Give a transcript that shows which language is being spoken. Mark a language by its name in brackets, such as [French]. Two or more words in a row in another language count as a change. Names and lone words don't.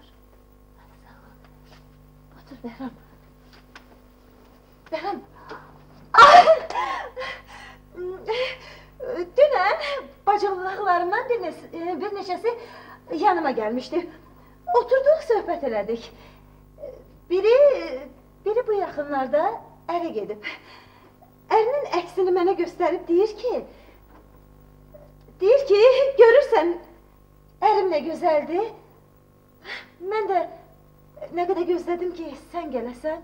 [Azerbaijani] Hadi sağ ol. Otur Behram. Behram. Ay! Dünən bacılarımdan bir neçəsi yanıma gelmişti. Oturduk, söhbət elədik. Biri bu yaxınlarda ərə gedib. Ərinin əksini mənə göstərib deyir ki, görürsən ərim nə gözəldir. Mən də nə qədər gözlədim ki, sən gələsən.